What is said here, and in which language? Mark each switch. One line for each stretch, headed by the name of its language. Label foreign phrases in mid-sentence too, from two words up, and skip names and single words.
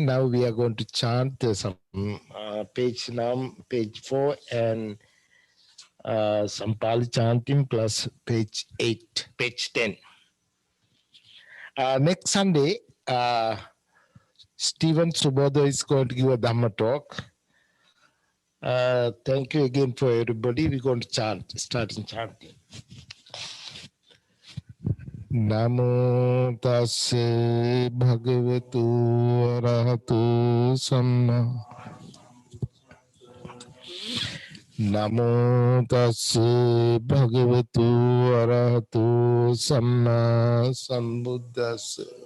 English: Now we are going to chant some page 4 and some Pali chanting plus page 10. Next Sunday, Stephen Subodho is going to give a Dhamma talk. Thank you again for everybody. We're going to start chanting.
Pali: Namo tassa bhagavatu arahato samma. Namo tassa bhagavatu arahato samma sambuddhassa.